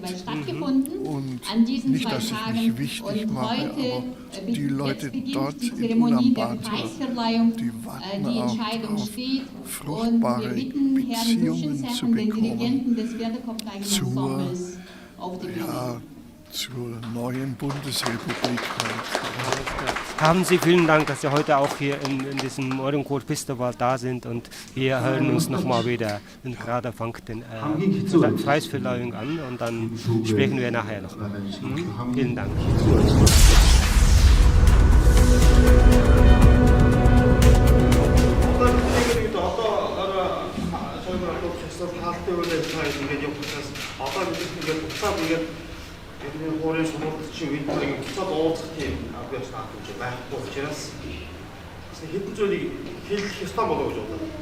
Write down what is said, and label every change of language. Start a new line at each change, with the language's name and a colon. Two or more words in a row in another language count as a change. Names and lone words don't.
German: Und nicht, dass ich mich wichtig mache, aber die Leute dort in Ulaanbaatar, die warten auch darauf, fruchtbare Beziehungen zu bekommen zur neuen Bundesrepublik. Haben Sie vielen Dank, dass Sie heute auch hier in diesem Morgenchor Festival da sind und wir hören uns nochmal wieder. Und gerade fängt den Preisverleihung an und dann sprechen wir nachher nochmal. Vielen Dank.
Mongolian: бидний хуурын сургалтын үед нэг буцаад уулзах тийм авьяас наадаж байхгүй учраас хэдэн зүйлийг хэлэх ёстой болов гэж бодлоо.